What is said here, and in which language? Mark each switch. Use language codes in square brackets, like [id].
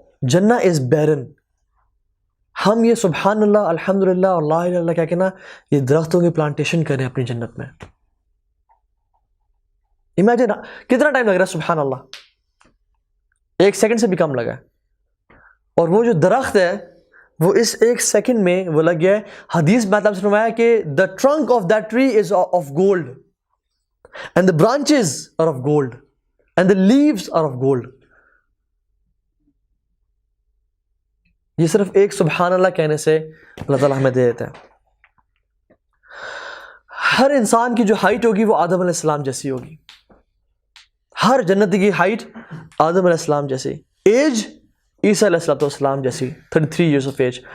[en] جنہ is barren. [ur] ہم یہ سبحان اللہ، الحمدللہ اور لا الہ الا اللہ کیا کہنا، یہ درختوں کی پلانٹیشن کریں اپنی جنت میں. امیجن کتنا ٹائم لگ رہا ہے سبحان اللہ، 1 سیکنڈ سے بھی کم لگا ہے. اور وہ جو درخت ہے وہ اس 1 سیکنڈ میں وہ لگ گیا ہے. حدیث میں آپ سے فرمایا کہ [en] the trunk of that tree is of gold and the branches are of gold and the leaves are of gold. [ur] یہ صرف ایک سبحان اللہ کہنے سے اللہ تعالیٰ ہمیں دے دیتا ہے. ہر انسان کی جو ہائٹ ہوگی وہ آدم علیہ السلام جیسی ہوگی. ہر جنتی کی ہائٹ آدم علیہ السلام جیسی. ایج عیسیٰ علیہ السلام جیسی، 33 ایئرس آف ایج.